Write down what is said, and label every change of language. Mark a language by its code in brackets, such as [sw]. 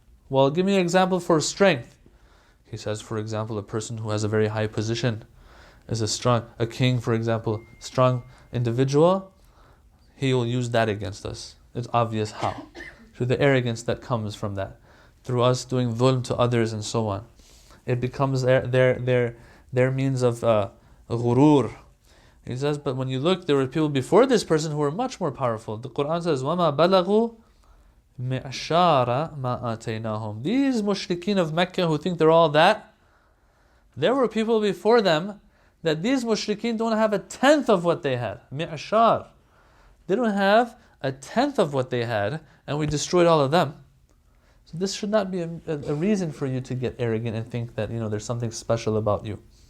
[en] Well, give me an example for strength. He says, for example, a person who has a very high position is a king, for example, strong individual, he will use that against us. It's obvious how. Through the arrogance that comes from that. Through us doing dhulm to others and so on. It becomes their means of ghurur. He says, but when you look, there were people before this person who were much more powerful. The Quran says, [ar] وَمَا بَلَغُوا مِعْشَارَ مَا آتَيْنَاهُمْ. [en] These mushrikeen of Mecca who think they're all that, there were people before them that these mushrikeen don't have a tenth of what they had. Mi'ashar. They don't have a tenth of what they had, and we destroyed all of them. So this should not be a reason for you to get arrogant and think that there's something special about you.